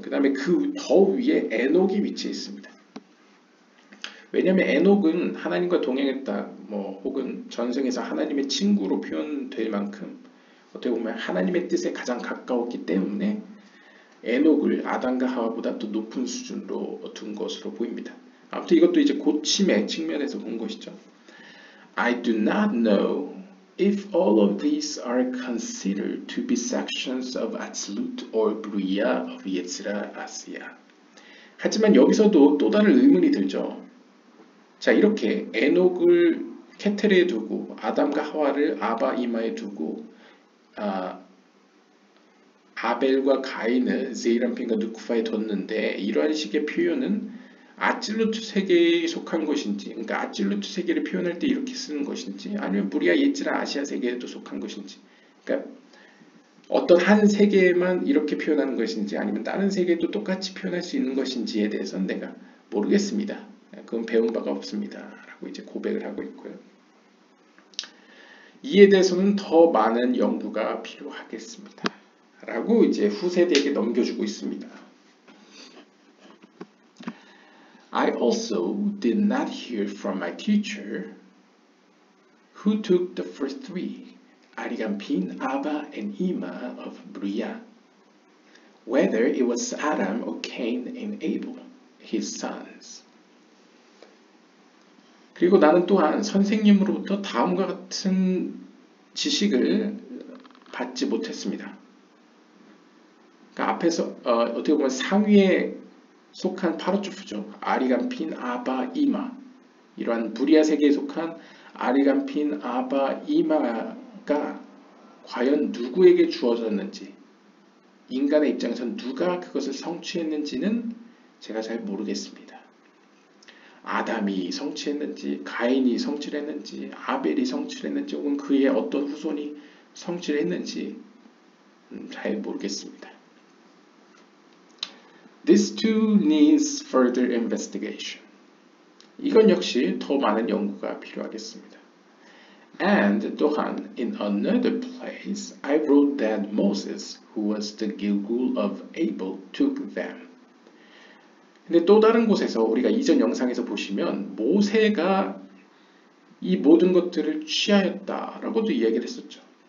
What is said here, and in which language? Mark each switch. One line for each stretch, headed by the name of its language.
Korean: 그 다음에 그 더 위에 에녹이 위치해 있습니다. 왜냐하면 에녹은 하나님과 동행했다, 뭐 혹은 전생에서 하나님의 친구로 표현될 만큼 어떻게 보면 하나님의 뜻에 가장 가까웠기 때문에 에녹을 아담과 하와보다 더 높은 수준으로 둔 것으로 보입니다. 아무튼 이것도 이제 고침의 측면에서 본 것이죠.
English: I do not know if all of these are considered to be sections of Atzilut or Bria of Yetzirah Asiya.
Korean: 하지만 여기서도 또 다른 의문이 들죠. 자, 이렇게 에녹을 케텔에 두고 아담과 하와를 아바 이마에 두고 아벨과 가인을 제이람핀과 누쿠파에 뒀는데 이러한 식의 표현은 아찔루트 세계에 속한 것인지, 그러니까 아찔루트 세계를 표현할 때 이렇게 쓰는 것인지, 아니면 무리아 예지라 아시아 세계에도 속한 것인지, 그러니까 어떤 한 세계에만 이렇게 표현하는 것인지, 아니면 다른 세계도 똑같이 표현할 수 있는 것인지에 대해서는 내가 모르겠습니다. 그건 배운 바가 없습니다. 라고 이제 고백을 하고 있고요. 이에 대해서는 더 많은 연구가 필요하겠습니다. 라고 이제 후세대에게 넘겨주고 있습니다.
English: I also did not hear from my teacher who took the first three, Arigampin, Abba, and Ima of Bria, whether it was Adam or Cain and Abel, his sons.
Korean: 그리고 나는 또한 선생님으로부터 다음과 같은 지식을 받지 못했습니다. 그러니까 앞에서 어떻게 보면 상위에 속한 파르주프죠. 아리간핀, 아바, 이마, 이러한 부리아 세계에 속한 아리간핀, 아바, 이마가 과연 누구에게 주어졌는지, 인간의 입장에서 누가 그것을 성취했는지는 제가 잘 모르겠습니다. 아담이 성취했는지, 가인이 성취를 했는지, 아벨이 성취를 했는지, 혹은 그의 어떤 후손이 성취를 했는지 잘 모르겠습니다.
English: This too needs further investigation.
Korean: 이건 역시 더 많은 연구가 필요하겠습니다.
English: And
Korean: 또한
English: in another place I wrote that Moses, who was the Gilgul of Abel, took them.
Korean: 근데 또 다른 곳에서 우리가 이전 영상에서 보시면 모세가 이 모든 것들을 취하였다라고도 이야기를 했었죠.